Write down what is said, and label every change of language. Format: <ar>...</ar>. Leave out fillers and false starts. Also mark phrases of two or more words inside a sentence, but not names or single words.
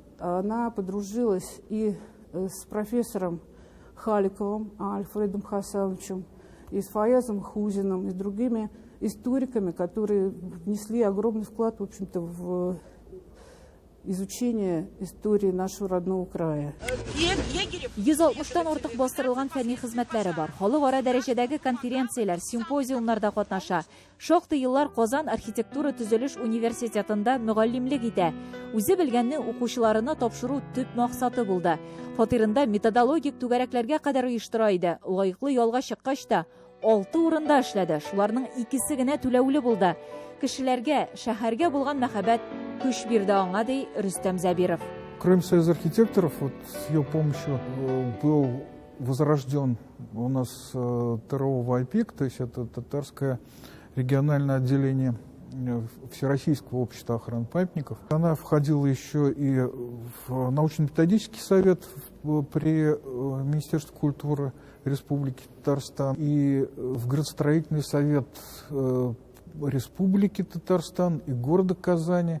<ru>Она подружилась и с профессором Халиковым Альфредом Хасановичем, и с Фаязом Хузиным, и с другими историками, которые внесли огромный вклад, в общем-то, в изучение истории нашего родного края.</ru> <tt>160-тан артык бастырылган фәнни хезмәтләре бар. Халыкара дәрәҗәдәге конференцияләр, симпозиумнарда катнаша. Шактый еллар Казан архитектура төзелеш университетында мөгаллимлек итә. Үзе белгәнне укучыларына тапшыру төп максаты булды. Фатирында методологик түгәрәкләргә кадәр оештыра иде. Лаеклы ялга чыккач та 6 урында эшләде. Шуларның 2-се генә түләүле булды. Кешеләргә, шәһәргә булган мәхәббәт көч бирде аңа, ди Рөстәм Зәбиров.</tt> <ru>Кроме Союза архитекторов, вот с ее помощью был возрожден у нас ТРО ВАЙПИК, то есть это татарское региональное отделение Всероссийского общества охраны памятников. Она входила еще и в научно-методический совет при Министерстве культуры Республики Татарстан, и в градостроительный совет Республики Татарстан и города Казани.</ru>